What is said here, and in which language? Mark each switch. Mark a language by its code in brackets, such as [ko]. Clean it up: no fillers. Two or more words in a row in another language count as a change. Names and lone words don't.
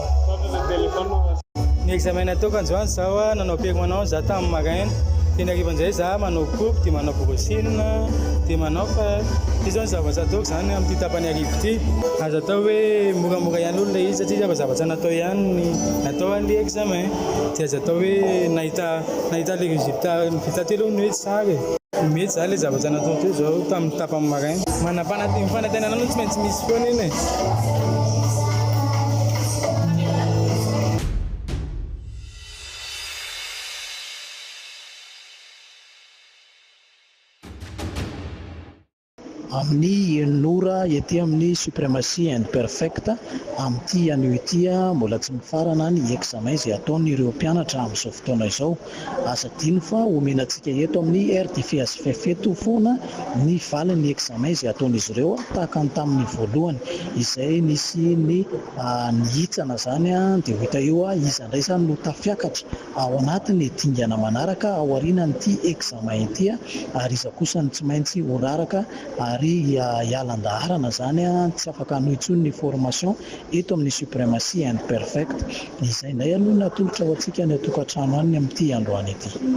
[mg] ny examen ataoko androany zao nanao piako manao za tamin'ny magain dia nakrivan'izay za manao coupe dia manao brosinina dia manao fa ty zao ny zavatra ataoko zany amin'ity tapany arivo ity azo atao hoe moramora ihany olo le izy satria zavazavatsy natao ihany natao an'le examen dia azo atao hoe nahita le résultat vita telo ny hoe tsara mety za le zavatra natao teo zao tamin'ny tapany magain mifanantenana no tsy maintsy misy foana iny amin'ny enora ety amin'ny suprématie and perfect amin'ity anio ity mbola tsy mifarana ny examen izay ataon'ireo mpianatra amin'izao fotoana izao asa dino fa omenantsika eto amin'ny RDFSFF eto foana ny valin'ny examen izay ataon'izy ireo tahaka ny tamin'ny voalohany izay nisy ny nihitsana zany dia ho hita eo izy indray zany no tafiakatra ao anatiny dingana manaraka ao aorianan'ity examen ity ary iza kosa ny tsy maintsy horaraka ary ialan-daharana zany tsy afaka hanohitsony ny formation eto amin'ny suprématie and perfect izay indray aloha natolotra ho antsika ny atokantrano any amin'ity androany ity